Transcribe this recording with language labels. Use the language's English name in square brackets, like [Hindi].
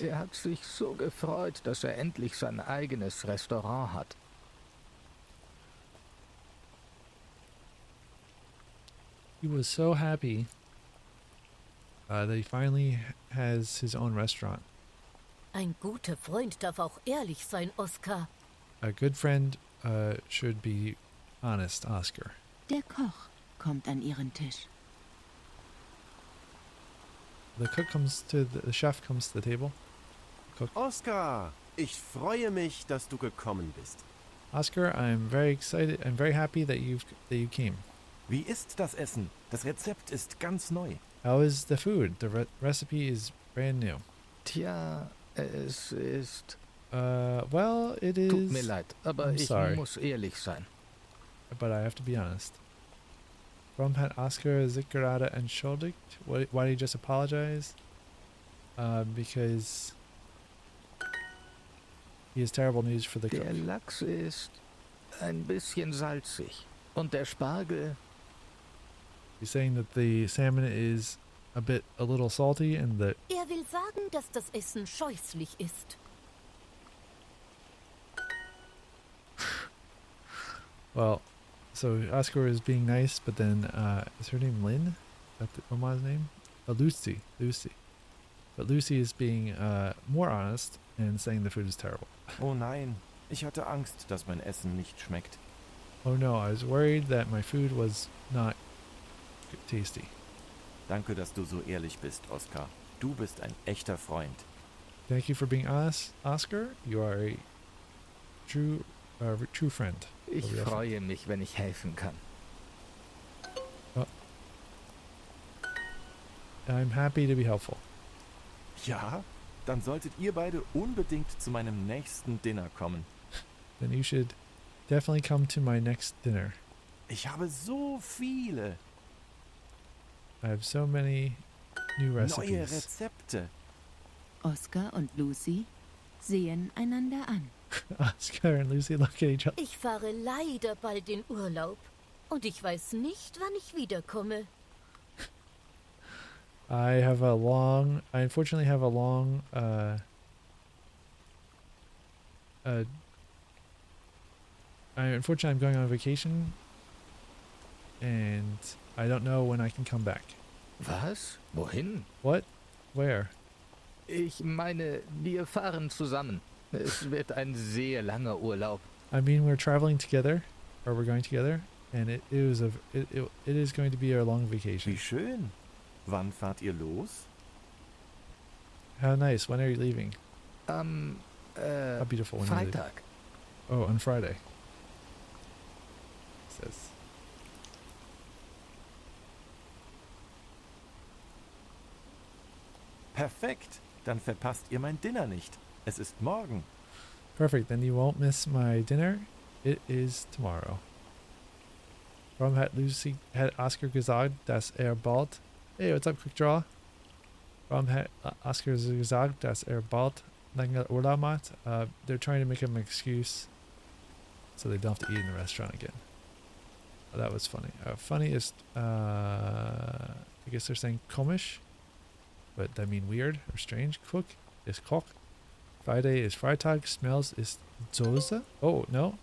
[German] Er hat sich so gefreut, dass er endlich sein eigenes Restaurant hat. [English] He was so happy that he finally has his own restaurant. [German] Ein guter Freund darf auch ehrlich sein, Oskar. [English] A good friend should be honest, Oscar. [German] Der Koch kommt an ihren Tisch. [English] The chef comes to the table. Cook. [German] Oskar, ich freue mich, dass du gekommen bist. [English] Oscar, I'm very excited. I'm very happy that you came. [German] Wie ist das Essen? Das Rezept ist ganz neu. [English] How is the food? The recipe is brand new. [German] Tja, es ist... [English] well, it is... [German] Tut mir leid, aber [English] I'm [German] ich [English] sorry, [German] muss ehrlich sein. [English] but I have to be honest. [German] Warum hat Oscar sich gerade entschuldigt? [English] Why did he just apologize? Because he has terrible news for the cook. [German] Der Lachs ist ein bisschen salzig. Und der Spargel... [English] He's saying that the salmon is a little salty and that... [German] Er will sagen, dass das Essen scheußlich ist. [English] Well, so Oscar is being nice, but then, is her name Lynn? Is that the Oma's name? Lucy. But Lucy is being more honest and saying the food is terrible. [German] Oh nein, ich hatte Angst, dass mein Essen nicht schmeckt. [English] Oh no, I was worried that my food was not tasty. [German] Danke, dass du so ehrlich bist, Oskar. Du bist ein echter Freund. [English] Thank you for being honest, Oscar. You are a true friend. [German] Ich freue mich, wenn ich helfen kann. [English] Oh. I'm happy to be helpful. [German] Ja, dann solltet ihr beide unbedingt zu meinem nächsten Dinner kommen. [English] Then you should definitely come to my next dinner. [German] Ich habe so viele [English] I have so many new [German] neue [English] recipes. [German] Rezepte. Oskar und Lucy sehen einander an. [English] Oscar and Lucy look at each other. [German] Ich fahre leider bald in Urlaub. Und ich weiß nicht, wann ich wiederkomme. [English] I unfortunately have a long, unfortunately I'm going on vacation and I don't know when I can come back. [German] Was? Wohin? [English] What? Where? [German] Ich meine, wir fahren zusammen. Es wird ein sehr langer Urlaub. [English] I mean, we're traveling together, or we're going together, and it is going to be a long vacation. [German] Wie schön. Wann fahrt ihr los? [English] How nice. When are you leaving? How beautiful. When are you leaving? [German] Freitag. [English] Oh, on Friday. It says. [German] Perfekt. Dann verpasst ihr mein Dinner nicht. Es ist morgen. [English] Perfect. Then you won't miss my dinner. It is tomorrow. [German] Warum hat Oscar gesagt, dass bald... [English] Hey, what's up, Quick Draw? [German] Warum hat Oscar gesagt, dass bald länger Urlaub macht? [English] They're trying to make him an excuse so they don't have to eat in the restaurant again. Oh, that was funny. Funny is... I guess they're saying komisch, but that mean weird or strange. Cook is Koch. Friday is Freitag. Smells is Soße. Oh, no.